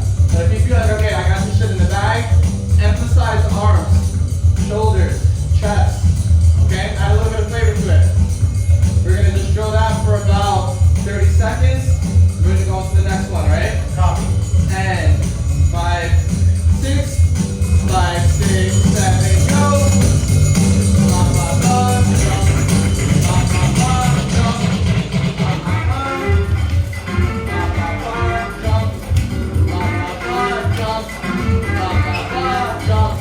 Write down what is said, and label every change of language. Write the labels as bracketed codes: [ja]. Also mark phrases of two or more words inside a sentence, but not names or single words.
[en] But if you feel like, okay, I got this shit in the bag, emphasize arms, shoulders, chest. Okay? Add a little bit of flavor to it. We're going to just drill that for about 30 seconds. We're going to go on to the next one, right? Copy. And 5, 6, 5, 6, 7, go. Ba, ba, ba, jump. Ba, ba, ba, jump. Ba, ba, ba. Ba, ba, ba, jump. Ba, ba, ba, jump. Ba, ba, ba, jump.